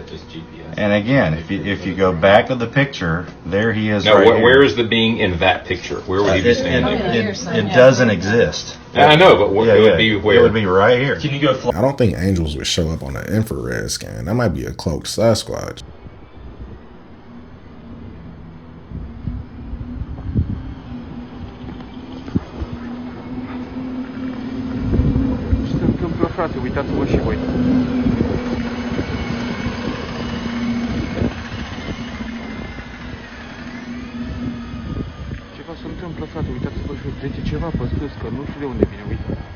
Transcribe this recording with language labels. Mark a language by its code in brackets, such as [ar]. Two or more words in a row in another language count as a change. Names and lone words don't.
[en] And again, if you go back to the picture, there he is. Now, right here. where is the being in that picture? Where would he be standing? It doesn't exist. I know, but it would be where? It would be right here. Can you go I don't think angels would show up on an infrared scan. That might be a cloaked Sasquatch. [ro] Frate, uitați-vă și voi. Ceva se întâmplă, frate, uitați-vă și trece ceva pe sus, că nu știu de unde vine, uite.